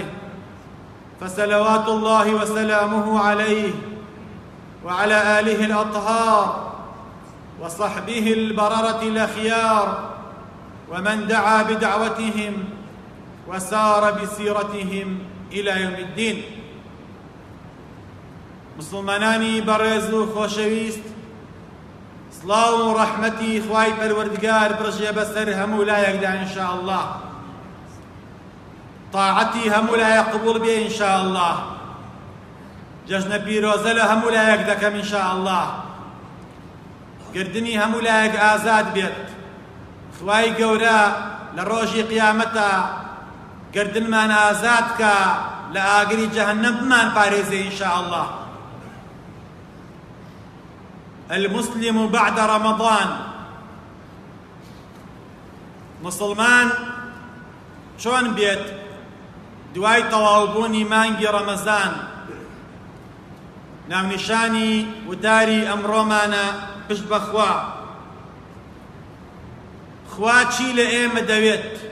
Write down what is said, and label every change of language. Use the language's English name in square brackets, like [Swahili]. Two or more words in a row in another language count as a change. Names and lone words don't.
[Arabic] فصلوات الله وسلامه عليه وعلى آله الأطهار وصحبه البررة الأخيار، ومن دعا بدعوتهم وسار بسيرتهم إلى يوم الدين. [Central Kurdish] مسلمانانی بەڕێز و خۆشەویست، سڵاو و ڕەحمەتی خوای پەروەردگار بڕژێ بەسەر هەموو لایەکدا ئینشاءالله. طاعەتی هەموو لایە قبوڵ بێ ئینشاءالله. جەژنە پیرۆزە لە هەموو لایەک دەکەم ئینشاءالله. گردنی هەموو لایەک ئازاد بێت. خوای گەورە لە ڕۆژی قیامەتە گردنمان ئازاد کە لە ئاگری جەهەنەم بمان پارێزێ ئینشاءالله. [Arabic] المسلم بعد رمضان، [Central Kurdish] مسلمان چۆن بێت دوای تەواوبوونی مانگی ڕەمەزان؟ ناونیشانی وتاری ئەمڕۆمانە پشت بەخوا. خوا چی لە ئێمە دەوێت؟